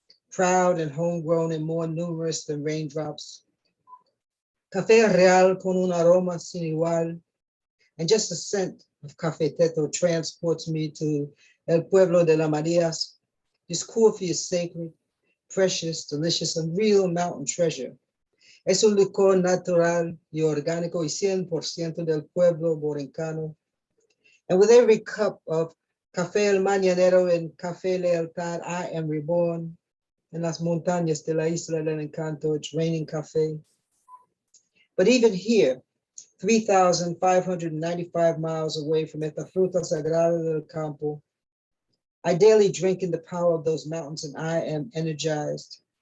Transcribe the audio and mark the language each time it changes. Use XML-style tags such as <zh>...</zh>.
<en>proud and homegrown and more numerous than raindrops.</en> <es>Café real con un aroma sin igual,</es> <en>and just the scent of cafeteto transports me to El Pueblo de las Marias. This coffee is sacred, precious, delicious, and real mountain treasure.</en> <es>Es un licor natural y orgánico y 100% del pueblo borincano.</es> <en>And with every cup of Café El Mañanero and Café Lealtad, I am reborn.</en> <es>En las montañas de la Isla del Encanto,</es> <en>it's raining café. But even here, 3,595 miles away from</en> <es>esta fruta sagrada del campo,</es> <en>I daily drink in the power of those mountains and I am energized.</en>